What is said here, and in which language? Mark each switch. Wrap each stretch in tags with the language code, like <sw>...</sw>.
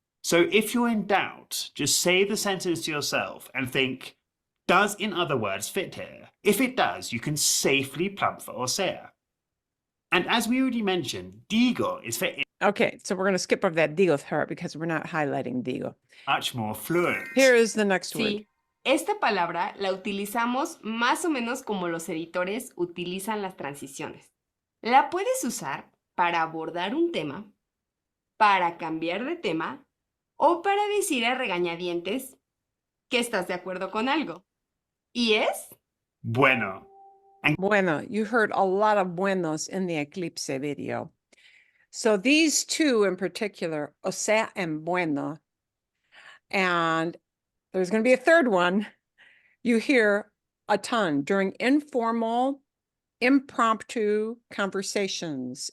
<en>So if you're in doubt, just say the sentence to yourself and think, does in other words fit here? If it does, you can safely plump for osea. And as we already mentioned, digo is for Okay, so we're going to skip over that digo part because we're not highlighting digo. much more fluent. Here is the next word.</en> <es>Sí, esta palabra la utilizamos más o menos como los editores utilizan las transiciones. La puedes usar para abordar un tema, para cambiar de tema o para decir a regañadientes que estás de acuerdo con algo. Y es Bueno.</es> <en>Bueno, you heard a lot of buenos in the Eclipse video. So these two in particular, osea and bueno, and there's going to be a third one, you hear a ton during informal, impromptu conversations.</en>